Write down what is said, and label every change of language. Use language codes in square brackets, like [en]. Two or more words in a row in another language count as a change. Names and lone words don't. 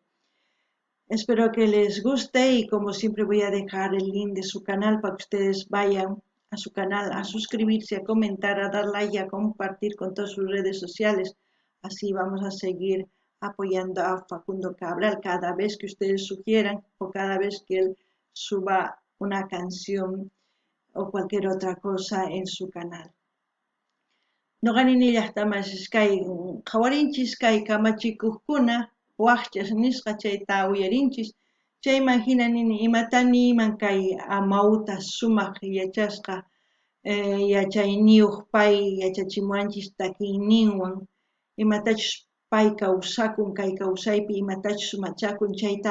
[es] Espero que les guste y como siempre voy a dejar el link de su canal para que ustedes vayan a su canal a suscribirse, a comentar, a dar like y a compartir con todas sus redes sociales. Así vamos a seguir apoyando a Facundo Cabral cada vez que ustedes sugieran o cada vez que él suba una canción o cualquier otra cosa en su canal. [qu] No ganin llaqtamas kay qawarinchis kay kamachikuqkuna waqchas nisqa chayta uyarinchis chayman hina nini imatani iman kay amawta sumaq yachasqa yachayniyuq pay yachachimuwanchis takiyninwan imatachus pay kawsakun kay kawsaypi imatachus machakun chayta